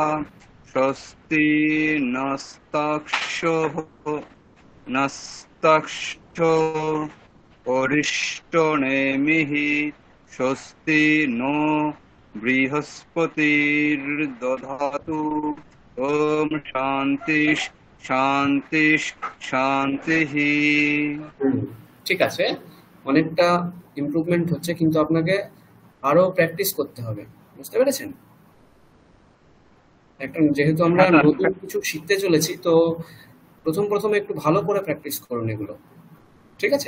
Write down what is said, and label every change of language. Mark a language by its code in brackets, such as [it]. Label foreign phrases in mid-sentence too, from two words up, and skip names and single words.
[sa] स्वस्ति नस्तक्षो अरिष्टनेमिः। स्वस्ति नो बृहस्पतिर्दधातु। ओम शांति शांति शांति। [bn] ঠিক আছে, অনেকটা ইমপ্রুভমেন্ট হচ্ছে, কিন্তু আপনাকে আরো প্র্যাকটিস করতে হবে, বুঝতে পেরেছেন? একটা যেহেতু আমরা নতুন কিছু শিখতে চলেছি, তো প্রথমে একটু ভালো করে প্র্যাকটিস করুন এগুলো, ঠিক আছে?